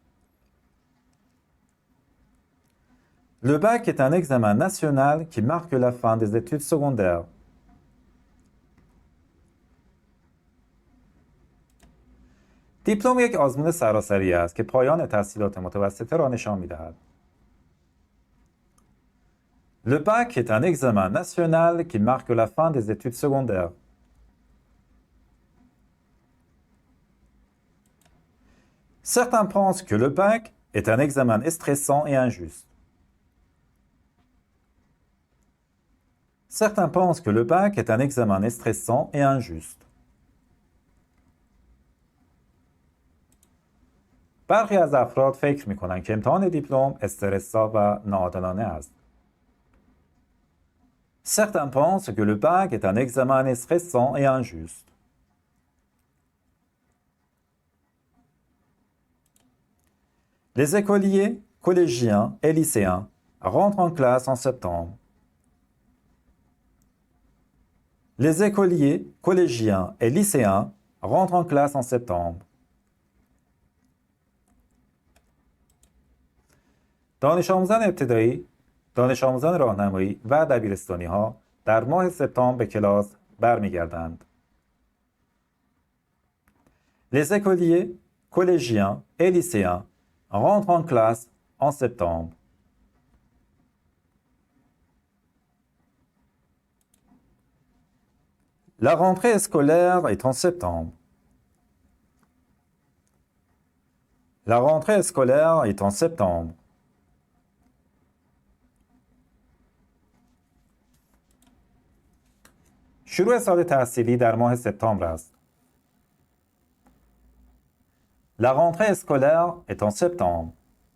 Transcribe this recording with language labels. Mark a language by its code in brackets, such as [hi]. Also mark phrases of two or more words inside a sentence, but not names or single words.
[fr] Le bac est un examen national qui marque la fin des études secondaires. [fa] دیپلم یک آزمون سراسری است که پایان تحصیلات متوسطه را نشان می‌دهد. [fr] Le bac est un examen national qui marque la fin des études secondaires. Certains pensent que le bac est un examen stressant et injuste. Certains pensent que le bac est un examen stressant et injuste. [fa] برخی از افراد فکر می‌کنند که امتحان دیپلم استرس‌زا و ناعادلانه است. [fr] Certains pensent que le bac est un examen stressant et injuste. Les écoliers, collégiens et lycéens rentrent en classe en septembre. Les écoliers, collégiens et lycéens rentrent en classe en septembre. [fa] دانش آموزان ابتدایی، دانش آموزان راهنمایی و دبیرستانی‌ها در ماه سپتامبر به کلاس برمیگردند. [fr] Les écoliers, collégiens et lycéens rentrent en classe en septembre. La rentrée scolaire est en septembre. La rentrée scolaire est en septembre. [fa] شروع سال تحصیلی در ماه سپتامبر است. [fr] La rentrée scolaire est en septembre.